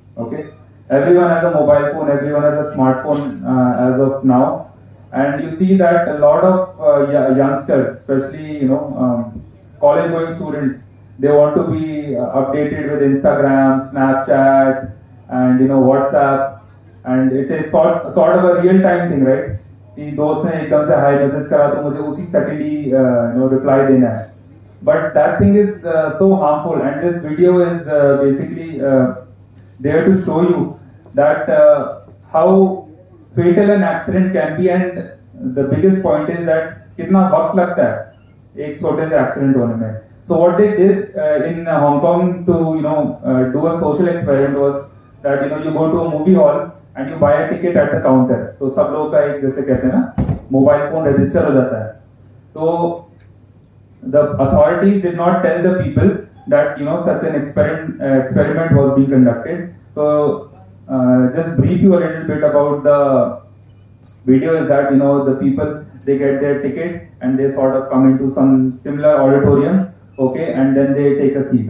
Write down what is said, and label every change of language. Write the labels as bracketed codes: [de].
[en] Okay, everyone has a mobile phone, everyone has a smartphone as of now, and you see that a lot of youngsters, especially college-going students, they want to be updated with Instagram, Snapchat, and WhatsApp, and it is sort of a real-time thing, right? [hi] कि दोस्त ने एकदम से hi message करा तो मुझे उसी second ही reply देना है. [en] But that thing is so harmful, and this video is basically there to show you that how fatal an accident can be, and the biggest point is that [hi] कितना वक्त लगता है एक छोटे से एक्सीडेंट होने में. [en] So what they did in Hong Kong to do a social experiment was that you go to a movie hall and you buy a ticket at the counter. [hi] तो सब लोगों का एक जैसे कहते हैं ना मोबाइल फोन रजिस्टर हो जाता है. [en] तो the authorities did not tell the people that such an experiment was being conducted. So just brief you a little bit about the video is that the people, they get their ticket and they sort of come into some similar auditorium, okay, and then they take a seat.